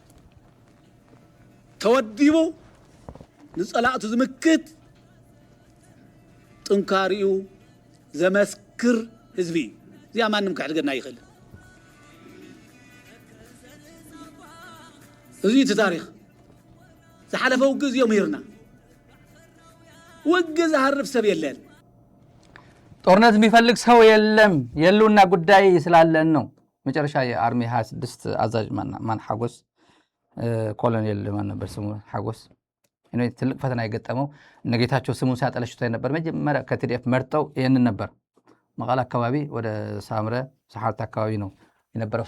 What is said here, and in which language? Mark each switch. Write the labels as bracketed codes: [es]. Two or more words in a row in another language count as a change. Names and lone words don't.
[ti] ተወዲቡ ንፀላእቱ ዝምክት ጥንካሪኡ ዘመስክር ህዝቢ እዚኣ ማንም ክሕድገና ይኽእል። እዚ እቲ ታሪክ ዝሓለፈ ውግእ እዚኦም ሂርና ውግእ ዝሃርፍ ሰብ የለን። [am] ጦርነት የሚፈልግ ሰው የለም። የሉና ጉዳይ ስላለን ነው። መጨረሻ የአርሚ 26 አዛዥ ማን ሐጎስ ኮሎኔል ማን ነበር ስሙ ሐጎስ እኔ ትልቅ ፈተና የገጠመው ነገታቸው ስሙን ሲያጠለሽቶ ነበር። መጀመሪያ ከቲዲኤፍ መርጠው ይሄንን ነበር መቀለ አካባቢ ወደ ሳምረ ሰሐርት አካባቢ ነው የነበረው